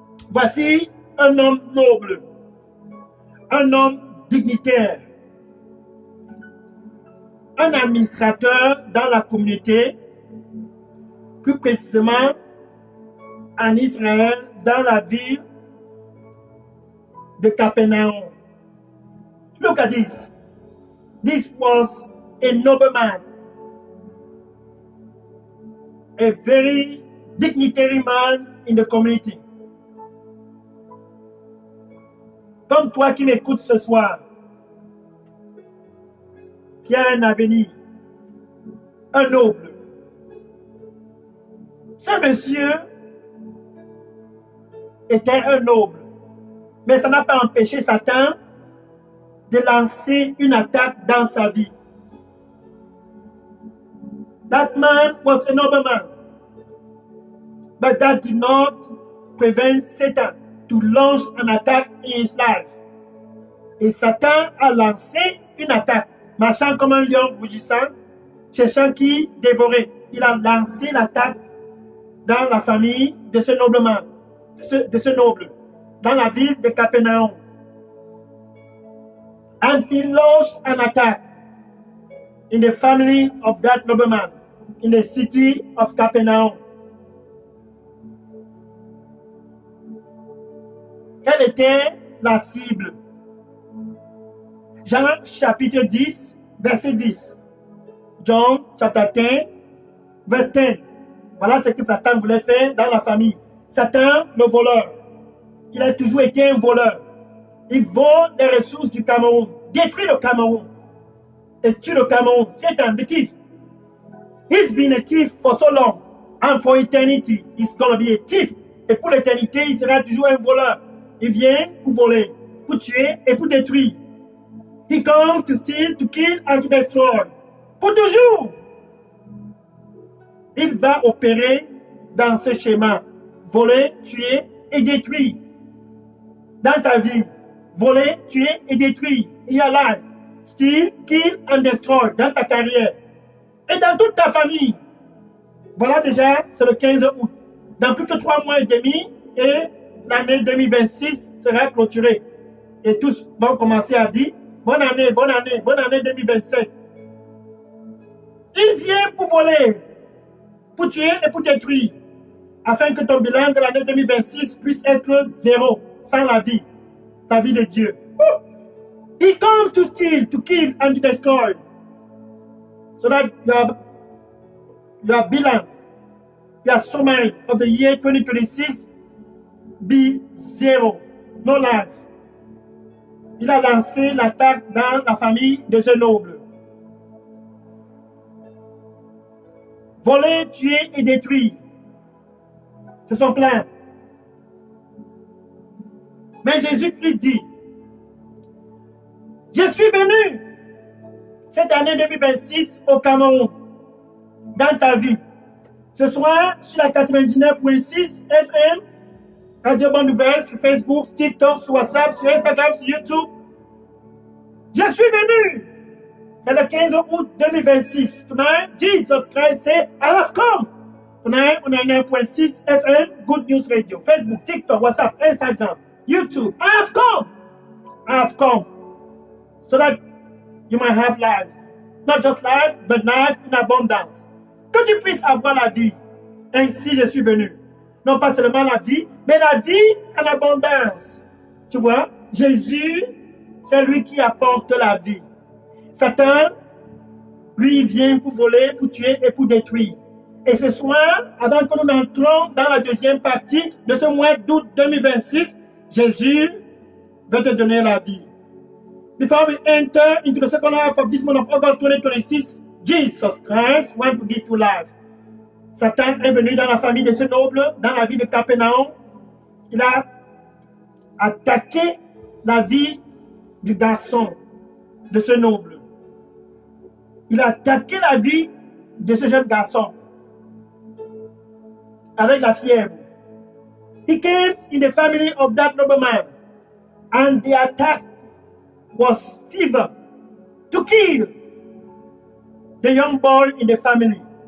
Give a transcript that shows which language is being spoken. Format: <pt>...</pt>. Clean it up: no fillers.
<fr>Voici un homme noble, un homme dignitaire, un administrateur dans la communauté, plus précisément en Israël, dans la ville de Capernaum.</fr> <en>Look at this. This was a noble man, a very dignitary man in the community.</en> <fr>Comme toi qui m'écoutes ce soir, qui a un avenir, un noble. Ce monsieur était un noble, mais ça n'a pas empêché Satan de lancer une attaque dans sa vie.</fr> <en>That man was a noble man, but that did not prevent Satan to launch an attack in his life.</en> <fr>Et Satan a lancé une attaque, marchant comme un lion rougissant, cherchant qui dévorer. Il a lancé l'attaque dans la famille de ce nobleman, de ce noble, dans la ville de Capernaum.</fr> <en>And he launched an attack in the family of that nobleman, in the city of Capernaum.</en> <fr>Quelle était la cible? Jean chapitre 10, verset 10. John chapitre 10, verset 10. Voilà ce que Satan voulait faire dans la famille. Satan, le voleur, il a toujours été un voleur. Il vole les ressources du Cameroun, détruit le Cameroun et tue le Cameroun.</fr> <en>Satan, the thief. He's been a thief for so long, and for eternity, he's gonna be a thief.</en> <fr>Et pour l'éternité, il sera toujours un voleur. Il vient pour voler, pour tuer et pour détruire.</fr> <en>He comes to steal, to kill and to destroy.</en> <fr>Pour toujours. Il va opérer dans ce schéma. Voler, tuer et détruire. Dans ta vie, voler, tuer et détruire.</fr> <en>In your life. Steal, kill and destroy.</en> <fr>Dans ta carrière. Et dans toute ta famille. Voilà déjà, c'est le 15 août. Dans plus que 3 mois et demi, et l'année 2026 sera clôturée. Et tous vont commencer à dire, bonne année, bonne année, bonne année 2027. Il vient pour voler, pour tuer et pour détruire, afin que ton bilan de l'année 2026 puisse être zéro, sans la vie de Dieu.</fr> <en>He comes to steal, to kill and to destroy. So that your bilan, your summary of the year 2026 be zero, no life.</en> <fr>Il a lancé l'attaque dans la famille de ce noble. Voler, tuer et détruire. C'est son plan. Mais Jésus-Christ dit, je suis venu cette année 2026 au Cameroun, dans ta vie. Ce soir, sur la 99.6 FM, Radio Bonne Nouvelle, sur Facebook, sur TikTok, sur WhatsApp, sur Instagram, sur YouTube. Je suis venu. C'est le 15 août 2026.</fr> <en>Tonight, Jesus Christ said, I have come. Tonight, on a 9.6 FM, Good News Radio, Facebook, TikTok, WhatsApp, Instagram, YouTube. I have come. I have come. So that you might have life. Not just life, but life in abundance.</en> <fr>Que tu puisses avoir la vie. Ainsi, je suis venu. Non pas seulement la vie, mais la vie en abondance. Tu vois, Jésus, c'est lui qui apporte la vie. Satan, lui, vient pour voler, pour tuer et pour détruire. Et ce soir, avant que nous entrons dans la deuxième partie de ce mois d'août 2026, Jésus veut te donner la vie.</fr> <en>Before we enter into the second half of this month of August 2026, Jesus Christ wants to give you life.</en> <fr>Satan est venu dans la famille de ce noble, dans la vie de Capernaum. Il a attaqué la vie du garçon, de ce noble. Il a attaqué la vie de ce jeune garçon avec la fièvre.</fr> <en>He came in the family of that nobleman, and the attack was fever to kill the young boy in the family.</en>